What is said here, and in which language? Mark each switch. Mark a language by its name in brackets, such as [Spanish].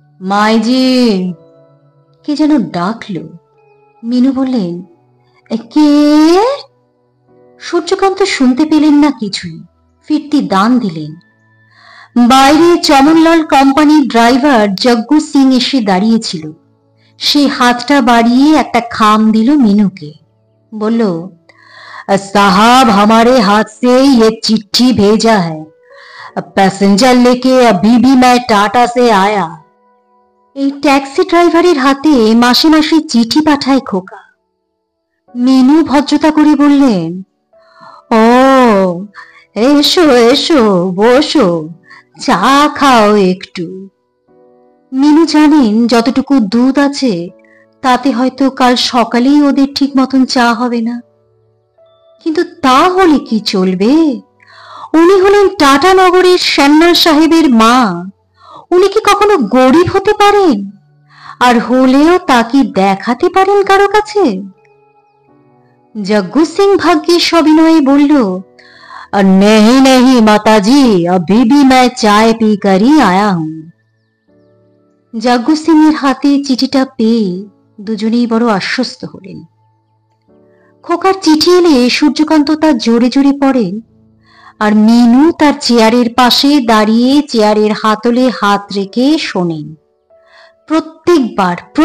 [Bangla] মাইজি, কে যেন ডাকলো। মিনু বললেন, কে? সূর্যকান্ত শুনতে পেলেন না কিছুই, ফিরতি দান দিলেন। বাইরে চমনলাল কোম্পানির ড্রাইভার জগ্গু সিং এসে দাঁড়িয়েছিল। সে হাতটা বাড়িয়ে একটা খাম দিল মিনুকে। বলল, [Hindi] साहब हमारे हाथ से ये चिट्ठी भेजा है, पैसेंजर लेके अभी भी मैं टाटा से आया। [Bangla] এই ট্যাক্সি ড্রাইভারের হাতে মাসে মাসে চিঠি পাঠায় খোকা। মিনু ভদ্রতা করে বললেন, ও এসো এসো, বসো, চা খাও একটু। মিনু জানেন যতটুকু দুধ আছে তাতে হয়তো কাল সকালেই ওদের ঠিক মতন চা হবে না। কিন্তু তা হলে কি চলবে? উনি হলেন টাটা নগরের শ্যামলাল সাহেবের মা। উনি কি কখনো গরিব হতে পারেন? আর হলেও তা কি দেখাতে পারেন কারো কাছে? জগ্গু সিং ভাগ্যে সবিনয়ে বলল, [Hindi] नहीं नहीं माताजी, अभी भी मैं चाय पी कर ही आया हूं। [Bangla] জগ্গু সিং এর হাতে চিঠিটা পেয়ে দুজনেই বড় আশ্বস্ত হলেন। খোকার চিঠি এলে সূর্যকান্ত তার জোরে জোরে পড়েন, আর মিনু তার চেয়ারের পাশে দাঁড়িয়ে চেয়ারের হাতলে হাত রেখে শোনেন। প্রত্যেকবার